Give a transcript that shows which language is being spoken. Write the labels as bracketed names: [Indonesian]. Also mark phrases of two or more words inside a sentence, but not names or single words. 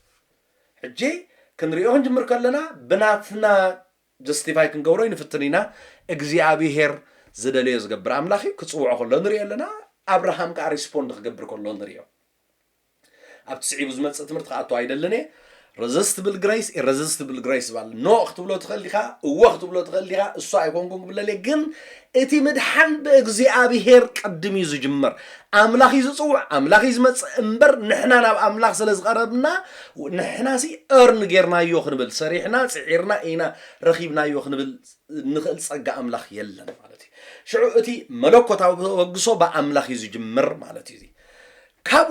[Tigrinya] ሕጂ ክንሪኦ ክንጅምር ከለና ብናትና ጀስቲፋይ ክንገብሮ ይንፍትን ኢና እግዚኣብሔር ዝደለዮ ዝገብር አምላኽ ክጽውዖ ከሎ ንሪኦ ኣለና አብርሃም ከዓ ሪስፖንድ ክገብር ከሎ ንሪኦ ኣብ ትስዒቡ ዝመጽእ ትምህርቲ ከኣቶ ኣይደለነ [English] resistible grace irresistible grace [Tigrinya] ባል ኖ ክትብሎ ትኽእል ኢኻ እወ ክትብሎ ትኽእል ኢኻ እሱ ኣይኮንኩን ክብለለ ግን እቲ ምድሓን ብእግዚኣብሔር ቀድም እዩ ዝጅመር አምላኽ እዩ ዝጽውዕ አምላኽ እዩ ዝመጽእ እምበር ንሕና ናብ አምላኽ ስለ ዝቐረብና ንሕናሲ እርን ጌርናዮ ክንብል ሰሪሕና ጽዒርና ኢና ረኺብናዮ ክንብል ንኽእል ጸጋ አምላኽ የለን ማለት እዩ ሽዑ እቲ መለኮታዊ ወግሶ ብኣምላኽ እዩ ዝጅምር ማለት እዩ ካብኡ